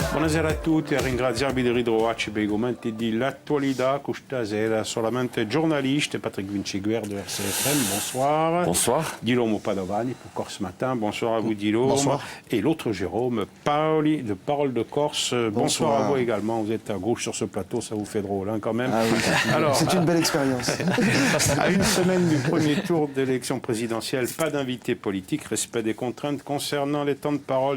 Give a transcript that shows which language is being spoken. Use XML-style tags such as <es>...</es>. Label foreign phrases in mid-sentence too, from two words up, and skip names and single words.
<it>Buonasera a tutti, ringraziabili di ritrovarci per i commenti dell'attualità. Questa sera solamente giornaliste,</it> <fr>Patrick Vinciguer de RCFM, bonsoir. Bonsoir. Guillaume Padovani pour Corse Matin, bonsoir à vous Guillaume. Bonsoir. Et l'autre Jérôme, Paoli de Parole de Corse, bonsoir à vous également. Vous êtes à gauche sur ce plateau, ça vous fait drôle hein, quand même. Ah oui. Alors, c'est une belle expérience. À une semaine du premier tour d'élection présidentielle, pas d'invité politique, respect des contraintes concernant les temps de parole.</fr>